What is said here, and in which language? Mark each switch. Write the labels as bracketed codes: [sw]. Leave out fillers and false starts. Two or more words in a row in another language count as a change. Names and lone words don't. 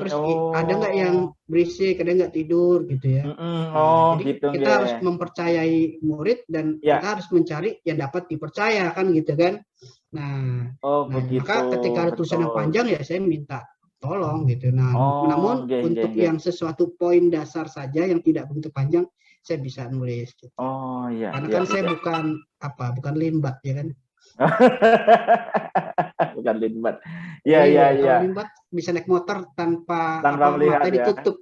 [id] Terus ada nggak yang Oh. berisik, ada nggak tidur gitu ya. Mm-mm. Nah, Oh, jadi gitu kita harus nggih. mempercayai murid dan Ya. kita harus mencari yang dapat dipercaya kan gitu kan. Nah, Oh, nah begitu. maka ketika ada tulisan yang Betul. panjang ya saya minta tolong gitu. Nah, Oh, namun nggih, nggih, untuk nggih. yang sesuatu poin dasar saja yang tidak begitu panjang saya bisa nulis gitu. Oh, iya, Karena iya, kan saya iya. bukan limbat ya kan. Bukan limbat. Iya, iya, Iya, iya. kalau limbat bisa naik motor tanpa Tanpa mata melihat ya. ditutup.